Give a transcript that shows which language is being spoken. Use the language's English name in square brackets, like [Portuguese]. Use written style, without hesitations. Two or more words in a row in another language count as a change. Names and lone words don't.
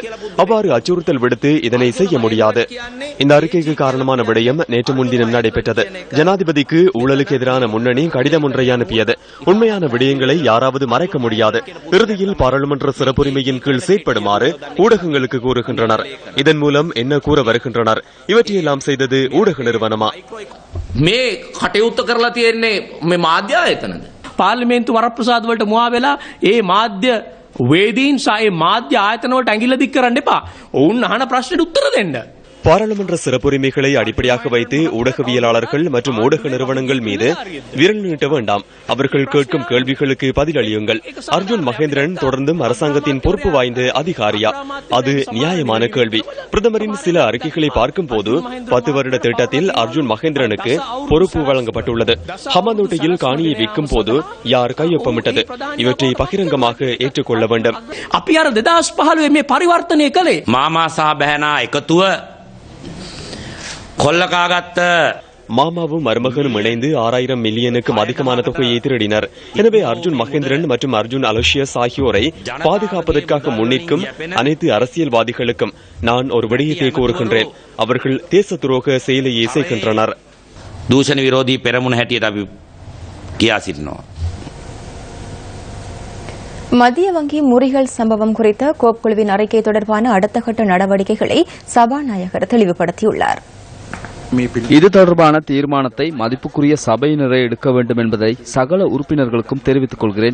[Tamil] அவ்வாறு அச்சுறுத்தல் விடுத்து இதனை செய்ய முடியாது. இந்த அறிக்கைக்கு காரணமான விடயம் நேற்று முன்தினம் நடைபெற்றது. ஜனாதிபதிக்கு ஊழலுக்கு எதிரான முன்னணி கடிதம் ஒன்றை அனுப்பியது. உண்மையான விடயங்களை யாராவது மறைக்க முடியாது. இறுதியில் பாராளுமன்ற சிறப்புரிமையின் கீழ் செயற்படுமாறு ஊடகங்களுக்கு கூறுகின்றனர். இதன் மூலம் என்ன கூற வருகின்றனர்? இவற்றையெல்லாம் செய்தது ஊடக நிறுவனமா? [Sinhala] මේ කටයුත්ත කරලා තියෙන්නේ මේ මාධ්‍ය ආයතනද? පාර්ලිමේන්තු වරප්‍රසාද වලට මුවා වෙලා ඒ මාධ්‍ය වේදීන් සහ ඒ මාධ්‍ය ආයතන වලට ඇඟිල්ල දික් කරන්න එපා. ඔවුන් අහන ප්‍රශ්නෙට උත්තර දෙන්න. [Tamil] பாராளுமன்ற சிறப்புரிமைகளை அடிப்படையாக வைத்து ஊடகவியலாளர்கள் மற்றும் ஊடக நிறுவனங்கள் மீது விரல் நீட்ட வேண்டாம். அவர்கள் கேட்கும் கேள்விகளுக்கு பதிலளியுங்கள். அர்ஜுன் மகேந்திரன் தொடர்ந்தும் அரசாங்கத்தின் பொறுப்பு வாய்ந்த அதிகாரியா? அது நியாயமான கேள்வி. பிரதமரின் சில அறிக்கைகளை பார்க்கும் போது 10 வருட திட்டத்தில் அர்ஜுன் மகேந்திரனுக்கு பொறுப்பு வழங்கப்பட்டுள்ளது. ஹமந்தோட்டையில் காணியை விற்கும் போது யார் கையொப்பமிட்டது? இவற்றை பகிரங்கமாக ஏற்றுக்கொள்ள வேண்டும். [Sinhala] අපි අර 2015 මේ පරිවර්තනය කළේ මාමා සහ බෑනා එකතුව கொள்ளக்காகத்த [Tamil] மாமாவும் மருமகனும் இணைந்து 6000 மில்லியனுக்கும் அதிகமான தொகையை திருடினர். எனவே அர்ஜுன் மகேந்திரன் மற்றும் அர்ஜுன் அலோசியஸ் ஆகியோரை பாதுகாப்பதற்காக முன்னிற்கும் அனைத்து அரசியல்வாதிகளுக்கும் நான் ஒரு விடயத்தை கூறுகின்றேன். அவர்கள் தேச துரோக செயலையே செய்கின்றனர். [Sinhala] දූෂණ විරෝධී පෙරමුණ හැටියට අපි කියා සිටිනවා. [Tamil] மத்திய வங்கி முறிகள் சம்பவம் குறித்த கோப் குழுவின் அறிக்கை தொடர்பான அடுத்த கட்ட நடவடிக்கைகளை சபாநாயகர் தெளிவுபடுத்தியுள்ளார். இது தொடர்பான தீர்மானத்தை மதிப்புக்குரிய சபையினரை எடுக்க வேண்டும் என்பதை சகல உறுப்பினர்களுக்கும் தெரிவித்துக் கொள்கிறேன்.